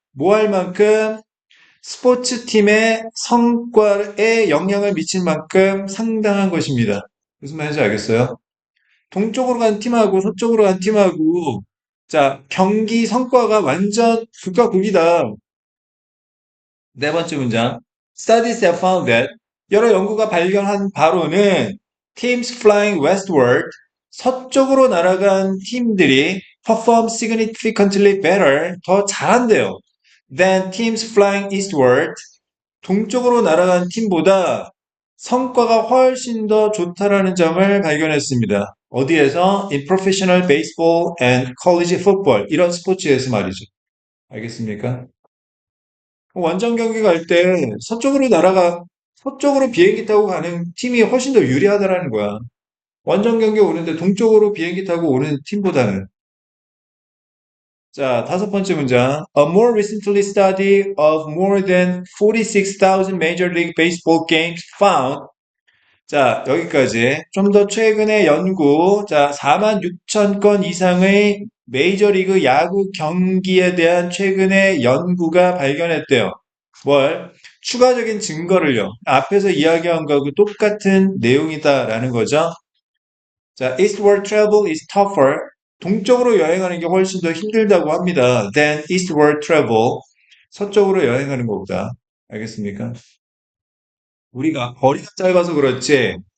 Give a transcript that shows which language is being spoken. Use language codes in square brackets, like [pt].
[ko] 뭐 할 만큼 스포츠팀의 성과에 영향을 미칠 만큼 상당한 것입니다. 무슨 말인지 알겠어요? 동쪽으로 간 팀하고 서쪽으로 간 팀하고 자, 경기 성과가 완전 극과 극이다. 네 번째 문장. [en] Studies have found that [ko] 여러 연구가 발견한 바로는 [en] teams flying westward [ko] 서쪽으로 날아간 팀들이 [en] perform significantly better [ko] 더 잘한대요. [en] than teams flying eastward [ko] 동쪽으로 날아간 팀보다 성과가 훨씬 더 좋다라는 점을 발견했습니다. 어디에서? [en] In professional baseball and college football [ko] 이런 스포츠에서 말이죠. 알겠습니까? 원정 경기 갈 때 서쪽으로 비행기 타고 가는 팀이 훨씬 더 유리하다라는 거야. 원정 경기 오는데 동쪽으로 비행기 타고 오는 팀보다는. 자, 다섯 번째 문장. [en] A more recently study of more than 46,000 Major League Baseball games found. [ko] 자, 여기까지. 좀 더 최근의 연구. 자, 4만 6천 건 이상의 메이저리그 야구 경기에 대한 최근의 연구가 발견했대요. 뭘? 추가적인 증거를요. 앞에서 이야기한 거하고 똑같은 내용이다라는 거죠. [en] 자, eastward travel is tougher. [ko] 동쪽으로 여행하는 게 훨씬 더 힘들다고 합니다. [en] than eastward travel. [ko] 서쪽으로 여행하는 것보다. 알겠습니까? 우리가 거리가 짧아서 그렇지.